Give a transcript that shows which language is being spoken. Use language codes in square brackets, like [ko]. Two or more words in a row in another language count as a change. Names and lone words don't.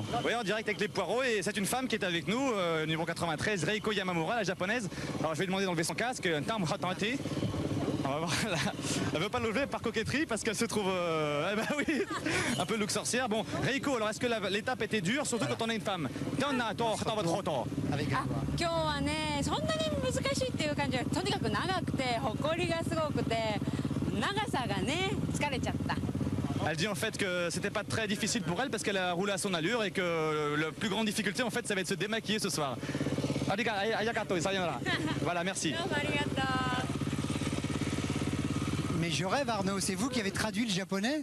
[fr] Oui, en direct avec les poireaux et c'est une femme qui est avec nous, numéro 93, Reiko Yamamura, la japonaise. Alors je vais lui demander d'enlever son casque, un terme ratanté. Elle veut pas l'enlever par coquetterie parce qu'elle se trouve un peu look sorcière. Bon, Reiko, alors est-ce que l'étape était dure, surtout quand on est une femme? [ja] Avec 今日はね、そんなに難しいっていう感じはとにかく長くて埃がすごくて長さがね疲れちゃった。 [fr] Elle dit en fait que c'était pas très difficile pour elle parce qu'elle a roulé à son allure et que la plus grande difficulté en fait ça va être de se démaquiller ce soir. Voilà, merci. Mais je rêve, Arnaud, c'est vous qui avez traduit le japonais?